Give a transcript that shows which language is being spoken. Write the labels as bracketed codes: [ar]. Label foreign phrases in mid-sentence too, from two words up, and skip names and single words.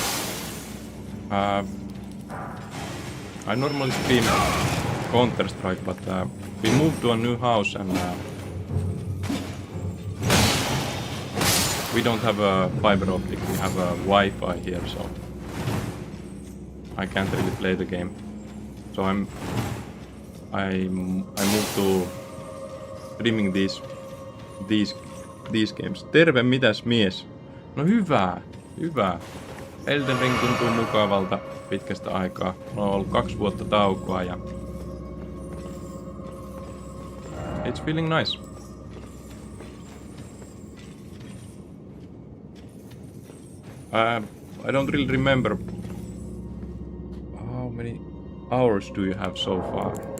[en] I normally stream Counter-Strike, but we moved to a new house and we don't have a fiber optic, we have a Wi-Fi here, so I can't really play the game. So I moved to streaming these games. [fi] Terve, mitäs mies? No hyvä. Elden Ring tuntuu mukavalta pitkästä aikaa. On ollut 2 vuotta taukoa ja [en] it's feeling nice. I don't really remember how many hours do you have so far.